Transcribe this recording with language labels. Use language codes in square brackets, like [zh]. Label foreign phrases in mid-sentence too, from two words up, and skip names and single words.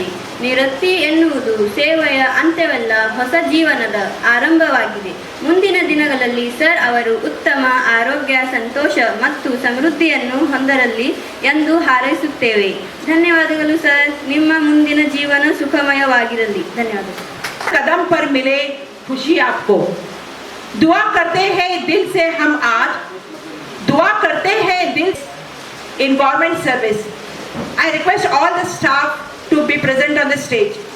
[kn] ನಿವೃತ್ತಿ ಎನ್ನುವುದು ಸೇವೆಯ ಅಂತ್ಯವಲ್ಲ, ಹೊಸ ಜೀವನದ ಆರಂಭವಾಗಿದೆ. ಮುಂದಿನ ದಿನಗಳಲ್ಲಿ ಸರ್ ಅವರು ಉತ್ತಮ ಆರೋಗ್ಯ, ಸಂತೋಷ ಮತ್ತು ಸಮೃದ್ಧಿಯನ್ನು ಹೊಂದರಲ್ಲಿ ಎಂದು ಹಾರೈಸುತ್ತೇವೆ. ಧನ್ಯವಾದಗಳು ಸರ್. ನಿಮ್ಮ ಮುಂದಿನ ಜೀವನ ಸುಖಮಯವಾಗಿರಲಿ. ಧನ್ಯವಾದಗಳು. [hi] कदम पर मिले खुशी आपको. दुआ करते हैं दिल से हम आज, दुआ करते हैं दिल [en] in government service. I request all the staff to be present on the stage.